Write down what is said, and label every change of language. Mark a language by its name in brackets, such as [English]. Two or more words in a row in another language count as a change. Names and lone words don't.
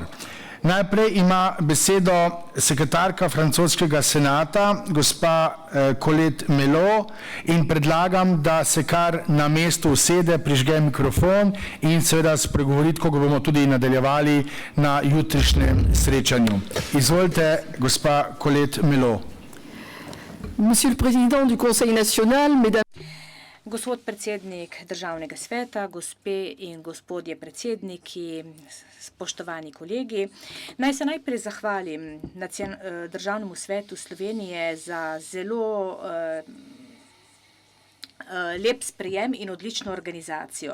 [Slovenian] Najprej ima besedo sekretarka francoskega senata, gospa Colette Melot, in predlagam, da se kar na mestu usede, prižge mikrofon in seveda spregovoriti, ko bomo tudi nadaljevali na jutrišnjem srečanju. Izvolite, gospa Colette Melot. [French] Monsieur le Président du Conseil national, mesdames... [Slovenian] Gospod predsednik Državnega sveta, gospe in gospodje predsedniki, spoštovani kolegi, naj se najprej zahvalim Državnemu svetu Slovenije za zelo lep sprejem in odlično organizacijo.